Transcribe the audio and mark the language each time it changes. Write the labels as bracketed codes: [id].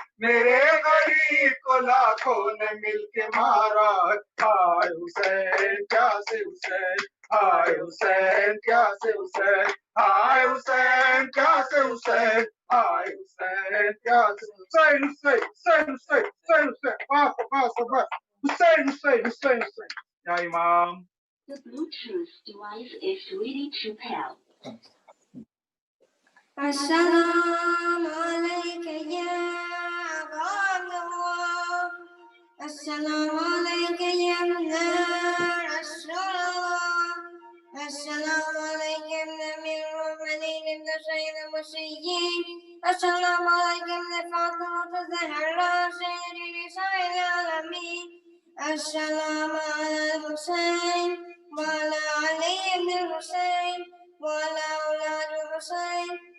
[ur] میرے غریب کو لاکھوں نے مل کے مارا ہے، ہائے حسین پیاسے حسین، ہائے حسین پیاسے حسین، ہائے حسین پیاسے حسین، ہائے حسین پیاسے حسین، حسین حسین حسین حسین حسین، بس بس حسین حسین حسین حسین، یا امام. [en] The Bluetooth device is ready to pair. [ar] السلام عليك يا عبد الله، السلام عليك يا ابن رسول الله، السلام عليك يا ابن أمير المؤمنين ابن سيد المرسلين، السلام عليك يا ابن فاطمة الزهراء سيد نساء العالمين، السلام على الحسين وعلى علي بن الحسين وعلى أولاد الحسين